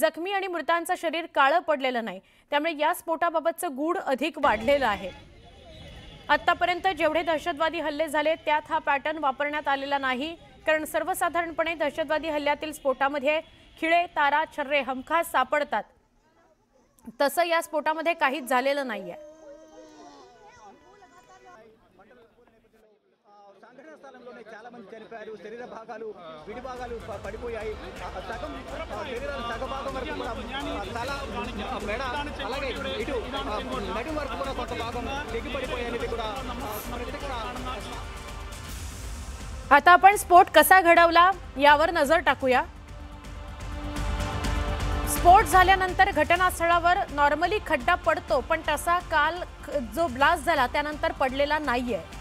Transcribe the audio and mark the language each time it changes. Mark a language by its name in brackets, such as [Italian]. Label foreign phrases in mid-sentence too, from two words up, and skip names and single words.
[Marathi] जखमी आणि मृतांचं शरीर काळं पडलेलं नाही, त्यामुळे या स्फोटाबाबतचं गूढ अधिक वाढलेलं आहे। आतापर्यंत जेवढे दहशतवादी हल्ले झाले त्यात हा पॅटर्न वापरण्यात आलेला नाही, कारण सर्वसाधारणपणे दहशतवादी हल्ल्यातील स्फोटामध्ये खिळे, तारा, छर्रे हमखास सापडतात. तसं या स्फोटामध्ये काहीच झालेलं नाहीये. [Telugu] చాలా మంది చనిపోయారు. శరీర భాగాలు విడి భాగాలు పడిపోయాయి. సగం శరీరం సగభాగం వరకు తల మెడ అలాగే ఇటు నడుం వరకు కూడా కొంత భాగం తెగిపడిపోయాయి. కూడా [Marathi] आता आपण स्फोट कसा घडवला यावर नजर टाकूया. स्फोट झाल्यानंतर घटनास्थळावर नॉर्मली खड्डा पडतो, पण तसा काल जो ब्लास्ट झाला त्यानंतर पडलेला नाहीये.